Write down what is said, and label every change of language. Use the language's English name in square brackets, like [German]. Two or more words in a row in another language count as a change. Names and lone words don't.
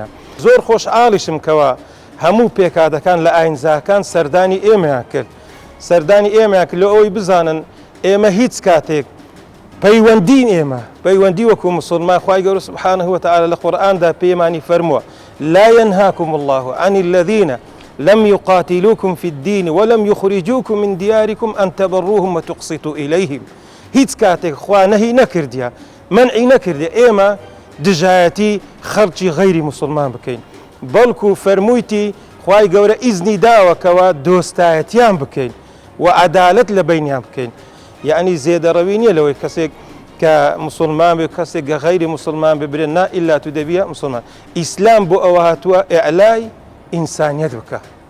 [Central Kurdish] زۆر خۆشحاڵیشم کەوە هەموو پێکاتەکان لە ئاینزاکان سەردانی ئێمەیان کرد سەردانی ئێمەیان کرد لە ئەوەی بزانن ئێمە هیچ کاتێک پەیوەندین ئێمە پەیوەندی وەکو مسلمان خی گەورە [Arabic] سبحانه وتعالى [Central Kurdish] لە قورئاندا پێمانی فەرمووە [Arabic] لا ينهاكم الله عن الذين لم يقاتلوكم في الدين ولم يخرجوكم من دياركم أن تبروهم وتقسطوا إليهم [Central Kurdish] هیچ کاتێک خوا نەهی نەکردیە منعی نەکردی ئێمە دژایەتی خەڵکی غەیری مسلمان بکەین بەڵکو فەرموویتی خوای گەورە ئیزنی داوەکەوە دۆستایەتیان بکەین و عەدالەت لە بینیان بکەین یعنی زێدەڕەوی نییە لەوەی کەسێک کە مسلمان بێ کەسێک گە غەیری مسلمان ببرێن نا ئیلا تو دەبیە مسلمان ئیسلام بۆ ئەوە هاتووە ئیعلای ئینسانیەت بکە